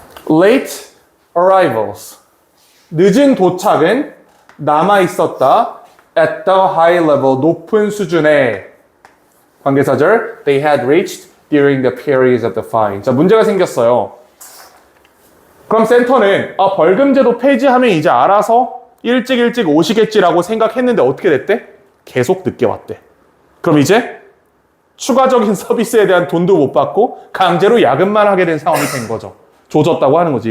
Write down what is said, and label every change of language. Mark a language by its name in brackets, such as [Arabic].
[English] Late arrivals. [Korean] 늦은 도착은 남아 있었다. [English] At the high level. [Korean] 높은 수준의 관계사절. [English] They had reached during the periods of the fine. [Korean] 자, 문제가 생겼어요. 그럼 센터는 벌금제도 폐지하면 이제 알아서 일찍 오시겠지라고 생각했는데 어떻게 됐대? 계속 늦게 왔대. 그럼 이제 추가적인 서비스에 대한 돈도 못 받고 강제로 야근만 하게 된 상황이 된 거죠. 조졌다고 하는 거지.